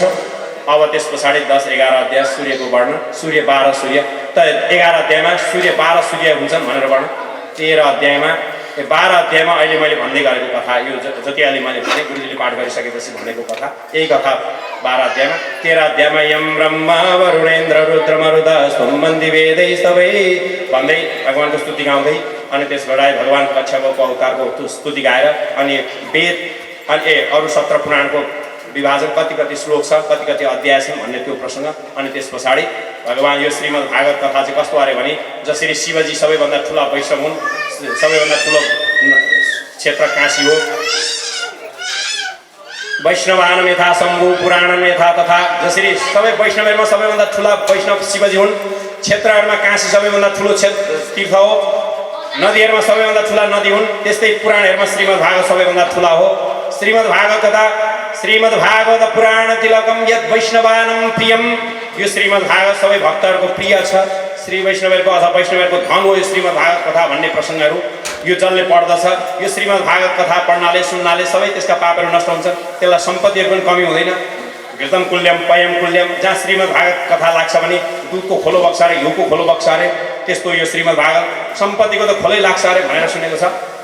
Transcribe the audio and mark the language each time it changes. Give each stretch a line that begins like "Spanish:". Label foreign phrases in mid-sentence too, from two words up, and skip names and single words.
Nepali: अब त्यस पछाडि 10-11 अध्याय सूर्यको वर्णन, सूर्य 12 सूर्य, त 11 अध्यायमा सूर्य 12 सूर्य हुन्छन् भनेर वर्णन। 12 अध्यायमा अहिले मैले भन्दै गरेको कथा, यो जति अहिले मैले भने गुरुजीले पाठ गरिसकेपछि भनेको कथा, यही कथा 12 अध्यायमा। 13 अध्यायमा यम ब्रह्मा वरुणेन्द्र रुद्र मरुद सम्बन्धी वेदै सबै भन्दै भगवानको स्तुति गाउँदै अनि त्यसबाट भगवानको कक्षाको अवतारको स्तुति गाएर अनि वेद अनि अरू 17 पुराणको विभाजन कति श्लोक छ, कति अध्याय छन् भन्ने त्यो प्रसङ्ग। अनि त्यस पछाडि भगवान यो श्रीमद् भागवत कथा चाहिँ कस्तो अरे भने जसरी शिवजी सबैभन्दा ठुला वैष्णव हुन्, सबैभन्दा ठुलो क्षेत्र काशी हो,
Sanskrit: वैष्णवानम यथा शम्भु पुराणम यथा तथा,
Nepali: जसरी सबै वैष्णवहरूमा सबैभन्दा ठुला वैष्णव शिवजी हुन्, क्षेत्रहरूमा काशी सबैभन्दा ठुलो तीर्थ हो, नदीहरूमा सबैभन्दा ठुला नदी हुन्, त्यस्तै पुराणहरूमा श्रीमद् भागवत सबैभन्दा ठुला हो।
Sanskrit: श्रीमद् भागवत कथा श्रीमद् भागवत पुराण तिलकम यद वैष्णवानम प्रियम,
Nepali: यो श्रीमद् भागवत सबै भक्तहरूको प्रिय छ, श्री वैष्णवहरूको अथवा वैष्णवहरूको धन हो यो श्रीमद् भागवत कथा भन्ने प्रसङ्गहरू यो जसले पढ्दछ, यो श्रीमद् भागवत कथा पढ्नाले सुन्नाले सबै त्यसका पापहरू नष्ट हुन्छन्, त्यसलाई सम्पत्तिहरू पनि कमी हुँदैन।
Sanskrit: घृतम कुल्यम पयम कुल्यम,
Nepali: जहाँ श्रीमद् भागवत कथा लाग्छ भने दुधको खोलो बग्छ अरे, घिउको खोलो बग्छ अरे, त्यस्तो यो श्रीमद् भागवत सम्पत्तिको त खोलै लाग्छ अरे भनेर सुनेको छ।